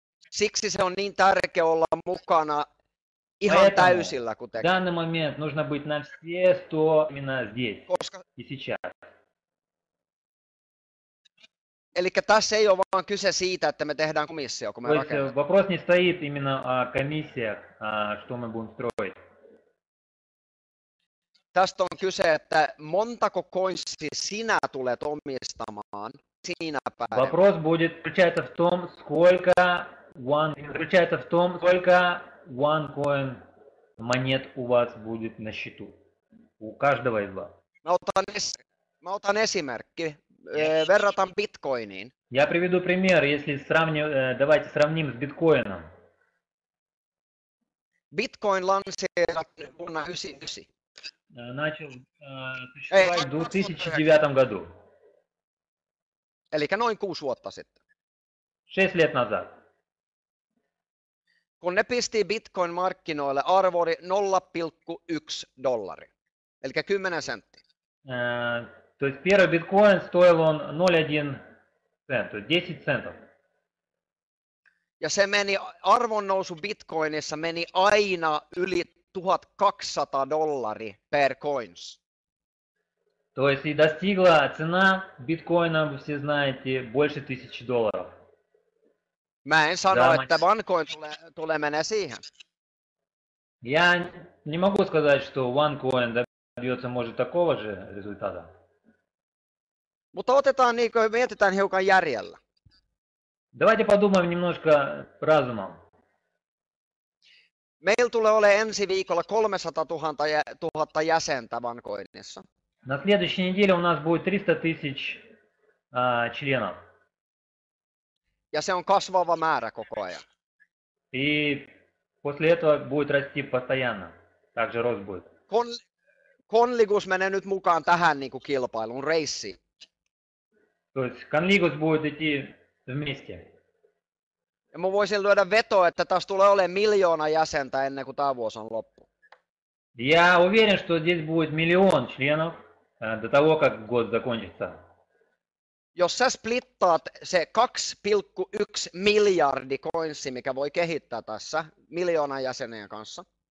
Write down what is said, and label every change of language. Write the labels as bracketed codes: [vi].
[fi] Siksi se on niin tärkeä olla mukana ihan täysillä, kun tekee. [ru] В данный момент нужно быть на все 100 именно здесь и сейчас. [fi] Eli tässä ei ole vaan kyse siitä, että me tehdään komissio, kun me rakennamme. [ru] Вопрос не стоит именно о комиссиях, что мы будем строить. [fi] Tästä on kyse, että montako coinsia sinä tulet omistamaan sinä päivänä. [ru] Вопрос будет заключаться в том, сколько заключается в том, сколько OneCoin монет у вас будет на счету. У каждого из вас. [fi] Mä otan esimerkki. Verrataan Bitcoiniin. [ru] Я приведу пример, если давайте сравним с биткоином. [fi] Bitcoin lanseerattiin vuonna 1999. [ru] Начал существовать в 2009 году. [fi] Eli noin 6 vuotta sitten. [ru] 6 лет назад. [fi] Kun ne pisti Bitcoin markkinoille, arvo oli $0,1. Eli 10 senttiä. [ru] То есть первый биткоин стоил он 0,1 цент, то есть 10 центов. [fi] Ja se meni, arvonnousu Bitcoinissa meni aina yli $1,200 per coins. [ru] То есть и достигла цена биткоина, вы все знаете, больше $1000. [fi] Mä en sano, että OneCoin tulee menee siihen. [ru] Я не могу сказать, что OneCoin добьется, может, такого же результата. [fi] Mutta mietitään hiukan järjellä. [ru] Давайте подумаем немножко разумом. [fi] Meillä tulee olemaan ensi viikolla 300 000 jäsentä OneCoinissa. [ru] На следующей неделе у нас будет 300 тысяч членов. [fi] Ja se on kasvava määrä koko ajan. [ru] И после этого будет расти постоянно. Также рост будет. [fi] Conligus menee nyt mukaan tähän niin kuin kilpailuun, reissiin. [ru] То есть Conligus будет идти вместе. [fi] Ja mä voisin lyödä vetoa, että tässä tulee olemaan 1 miljoona jäsentä ennen kuin tämä vuosi on loppu. [ru] Я уверен, что здесь будет 1 миллион членов до того, как год закончится. [fi] Jos sä splittaat se 2,1 miljardi coinsi, mikä voi kehittää tässä 1 miljoonan jäsenen kanssa.